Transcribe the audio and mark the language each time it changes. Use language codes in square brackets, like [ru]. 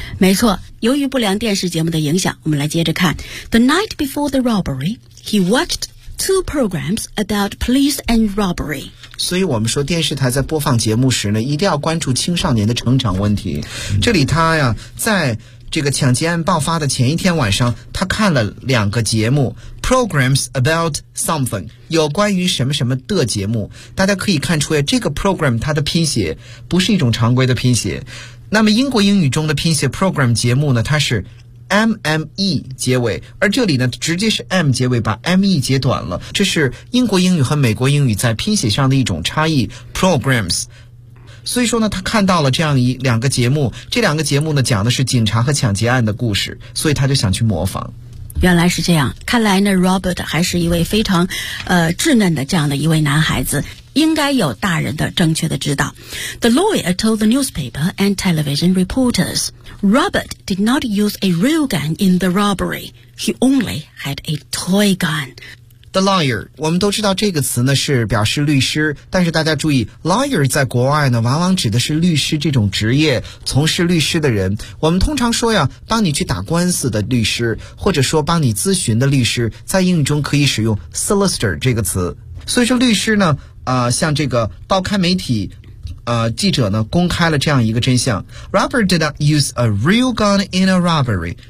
[zh] 没错，由于不良电视节目的影响，我们来接着看。 [en] The night before the robbery, he watched two programs about police and robbery. [zh] 所以我们说电视台在播放节目时呢一定要关注青少年的成长问题。这里他呀在这个抢劫案爆发的前一天晚上，他看了两个节目， [en] programs about something, [zh] 有关于什么什么的节目。大家可以看出呀，这个 program 它的拼写不是一种常规的拼写。那么英国英语中的拼写 program 节目呢，它是MME 结尾，而这里呢直接是 M 结尾，把 ME 截短了，这是英国英语和美国英语在拼写上的一种差异， programs。所以说呢他看到了这样一两个节目，这两个节目呢讲的是警察和抢劫案的故事，所以他就想去模仿。原来是这样，看来呢 Robert 还是一位非常稚嫩的这样的一位男孩子，应该有大人的正确的指导。 [en] The lawyer told the newspaper and television reportersRobert did not use a real gun in the robbery. He only had a toy gun. [zh] The lawyer, 我们都知道这个词呢是表示律师，但是大家注意 lawyer 在国外呢往往指的是律师这种职业，从事律师的人。我们通常说呀帮你去打官司的律师，或者说帮你咨询的律师，在英语中可以使用 solicitor 这个词。所以说律师呢像这个报刊媒体记者呢公开了这样一个真相。 [en] Robert did not use a real gun in a robbery.